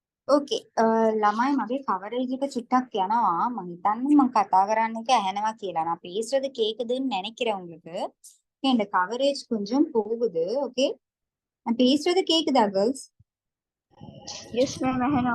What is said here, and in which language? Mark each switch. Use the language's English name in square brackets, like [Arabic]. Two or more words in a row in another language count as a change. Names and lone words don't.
[Sinhala] ඕකේ ළමයි මගේ කවරේජ් එක චුට්ටක් යනවා මම හිතන්නේ මම කතා කරන්න එක ඇහෙනවා කියලා [Tamil] நான் பேசுறது கேக்குதுன்னு நினைக்கிறேன் உங்களுக்கு இந்த கவரேஜ் கொஞ்சம் போகுது ஓகே நான் பேசுறது கேக்குதா கேர்ள்ஸ் [English] yes ma'am ahena